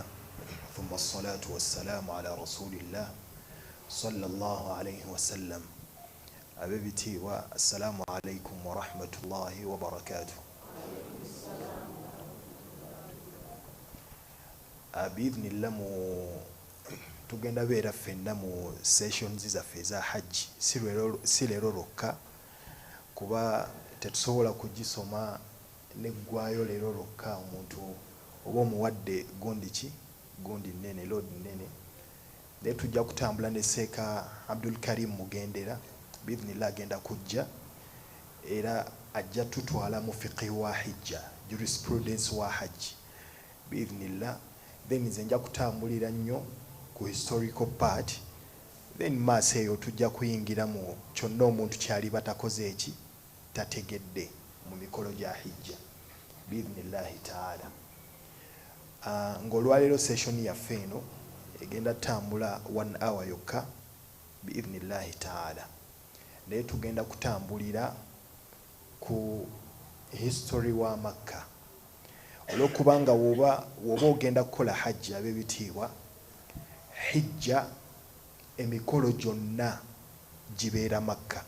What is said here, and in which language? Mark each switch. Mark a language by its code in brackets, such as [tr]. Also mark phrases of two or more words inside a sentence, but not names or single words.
[ar] ثم الصلاة والسلام على رسول الله صلى الله عليه وسلم. أبيتي والسلام عليكم ورحمة الله وبركاته. بإذن الله [lg] tugenda beera ffenna mu sessions zaffe eza hajji si leero lwokka kuba tetusobola kugisoma neggwayo leero lwokka. Omuntu oba omuwadde gundi nene load nene naye tujja kutambula ne Seeka Abdul Karim Mugendera biidhnillah agenda kujja era ajja tutwala mu fiqhi wa hijja, jurisprudence wa hajji biidhnillah. Then nze nja kutambulira nnyo ku [en] historical part, [lg] then maaso eyo tujja kuyingira mu kyonna omuntu kyali batakoze eki tategedde mu mikolo gya hijja [ar] بإذن الله تعالى. [lg] Ng'olwaleero session yaffe eno egenda tambula 1 hour yokka [ar] بإذن الله تعالى, [lg] naye tugenda kutambulira ku history wa Makka olw'okubanga woba ogenda kukola hajji ab'ebitiibwa, hijja emikolo gyonna gibeera Makka.